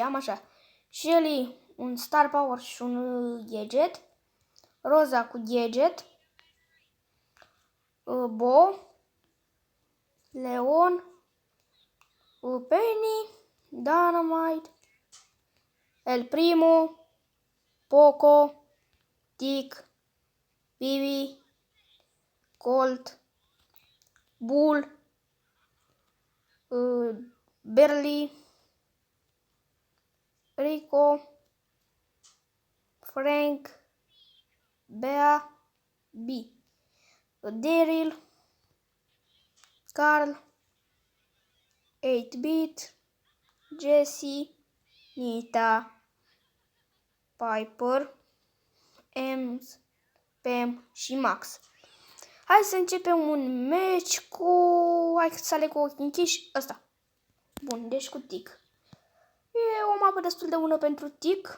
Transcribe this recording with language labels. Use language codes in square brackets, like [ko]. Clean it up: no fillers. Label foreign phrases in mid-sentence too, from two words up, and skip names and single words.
[ro] Am așa: Shelly, un Star Power și un gadget. Rosa cu gadget. Bo, Leon, Penny, Dynamite, El Primo, Poco, Tick, Bibi, Colt, Bull, Berly, Rico, Frank, Bea, B, Daryl, Carl, 8-Bit, Jesse, Nita, Piper, Ems, Pam și Max. Hai să începem un match cu... Hai să aleg cu ochii închiși. Ăsta. Bun, deci cu Tick. E o mapă destul de bună pentru Tick.